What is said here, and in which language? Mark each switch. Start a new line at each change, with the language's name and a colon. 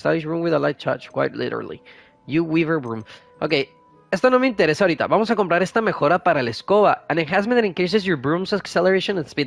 English: Stylish broom with a light touch, quite literally.
Spanish: You Weaver Broom. Ok, esto no me interesa ahorita. Vamos a comprar esta mejora para la escoba.
English: An enhancement that increases your broom's acceleration and speed.